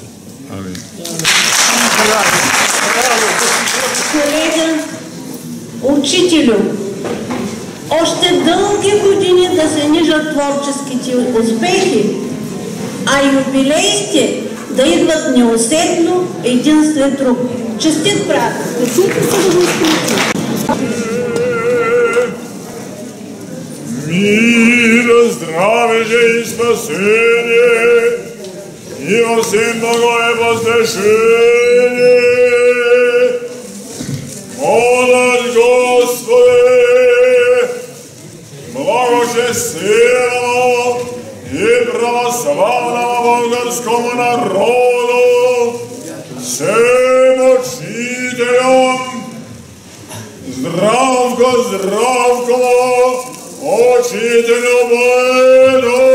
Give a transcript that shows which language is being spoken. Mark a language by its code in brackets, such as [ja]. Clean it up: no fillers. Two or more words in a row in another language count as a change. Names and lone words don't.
[bg] Колега, учителю, още дълги години да се нижат творческите успехи, а юбилеите да идват неусетно един след друг. Честит празник! [ru] Мир, здравие и спасение, и во всем благое возвещение. Молодь Господи, благочестивому и православному българскому народу, всем учителям, здравко, учителю Божию!